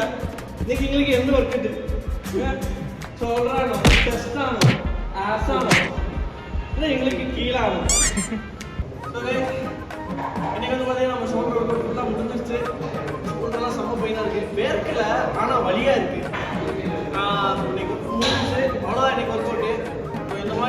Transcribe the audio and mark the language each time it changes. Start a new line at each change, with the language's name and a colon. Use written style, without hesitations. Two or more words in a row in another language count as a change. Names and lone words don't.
Malayalam: നിങ്ങൾക്ക് എന്ത് വർക്ക് ഉണ്ട്? ഷോൾഡറാണോ, ചെസ്റ്റ് ആണോ, ആസ് ആണോ,
Tamil: இல்லை எங்களுக்கு கீழாகும்? இன்னைக்கு வந்து பார்த்தீங்கன்னா நம்ம
English: shoulder work out
Tamil: ஃபுல்லாக முடிஞ்சிருச்சு. ஷோல்டர்லாம் செம்ம பெயினாக இருக்குது, வேர்க்கல ஆனால் வலியாக இருக்குது. இன்னைக்கு முடிஞ்சிச்சு, அவ்வளோதான் இன்னைக்கு
English: work outu.